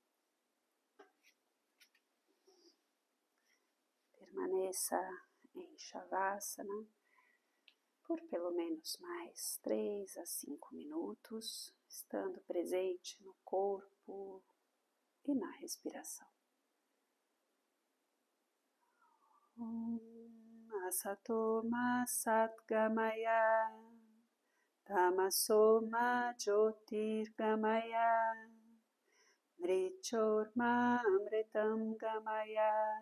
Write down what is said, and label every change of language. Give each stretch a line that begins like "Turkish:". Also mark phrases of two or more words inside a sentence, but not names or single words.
Portuguese: Permaneça em Shavasana por pelo menos mais 3 a 5 minutos, estando presente no corpo e na respiração.
Sanskrit: असतो मा सद्गमय तमसो मा ज्योतिर्गमय मृत्योर्मा अमृतं गमय.